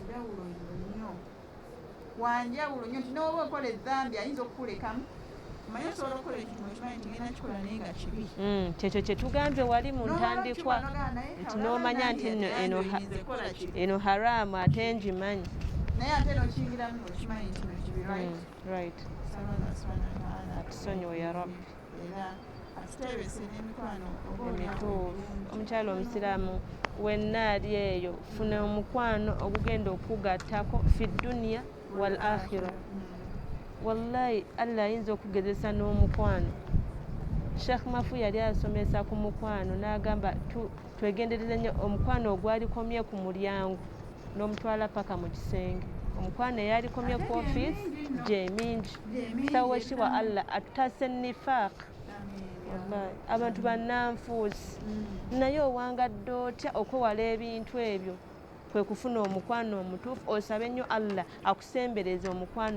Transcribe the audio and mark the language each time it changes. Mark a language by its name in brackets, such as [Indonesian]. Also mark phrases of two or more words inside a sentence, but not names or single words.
[Ganda] wanjawulo nnyo nti nowoba okola ezzambi ayinza okukulekamu manye osobola okukola ekintu ekimanyi nti ngenda kikola naye nga kibi kyekyo kye tugambye wali mu ntandikwa nti n'omanya nti eno haramu ate ngimanyi naye ate nokiyingiramu okimanyi nti no kibi right atusonyiwe [Arabic] يا رب [Ganda] emituufu omukyala omusiraamu wenna ali eyo funa omukwano ogugenda okugattako [Arabic] في الدنيا والآخرة [Ganda] wallahi Allah ayinza okugezesa n'omukwano Sheikh Mafu yali asomesa ku mukwano n'agamba twegendereze nnyo omukwano ogwalikomye ku mulyango n'omutwala paka mu kisenge omukwano eyalikomye ku ofiisi gyemingi sawekiwa Allah atutase [Arabic] نفاق والله [Ganda] abantu bannanfuusi naye owangadde otya okwewala ebintu ebyo kwe kufuna omukwano omutuufu osabe nnyo Allah akusembereze omukwano